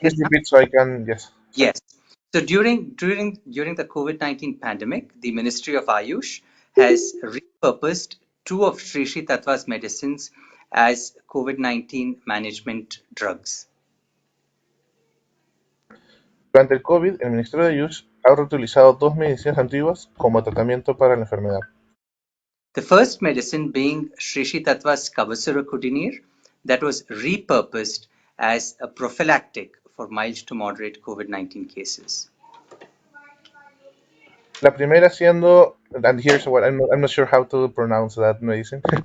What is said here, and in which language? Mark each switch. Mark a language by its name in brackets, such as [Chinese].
[English] please now? repeat so I can? Yes. Sorry. Yes. So during the COVID-19 pandemic, the Ministry of Ayush has repurposed two of Sri Sri Tattva's medicines as COVID-19 management drugs. [Spanish] Durante el COVID, el Ministerio de Ayush ha reutilizado dos medicinas antiguas como tratamiento para la enfermedad. [English] The first medicine being Sri Sri Tattva's Kavasura Kudinir that was repurposed as a prophylactic for mild to moderate COVID-19 cases. [Spanish] La primera siendo, [English] and here's what I'm not sure how to pronounce that medicine.